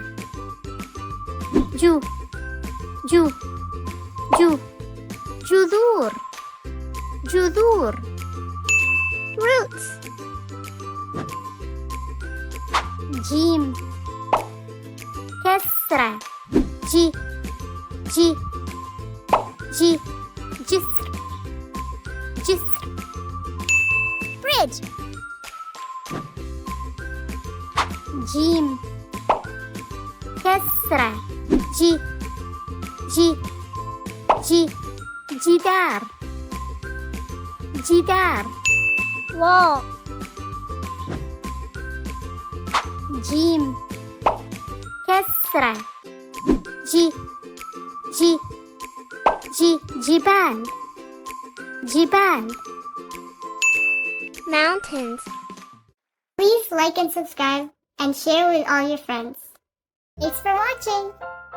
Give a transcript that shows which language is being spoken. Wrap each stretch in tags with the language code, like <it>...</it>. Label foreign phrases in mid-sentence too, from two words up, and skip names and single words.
<ar>جُ، جُ، جُ، جذور، جذور. Roots. جيم، كسرة. جِ، جِ، جِ، جسر، جسر. Bridge. جيم، كسرة. جِ، جِ، جِ، جدار، جدار. Wall. جيم، كسرة. جِ، جِ، جِ، جبال، جبال.</ar> <en>Mountains. Please like and subscribe and share with all your friends. Thanks for watching.</en>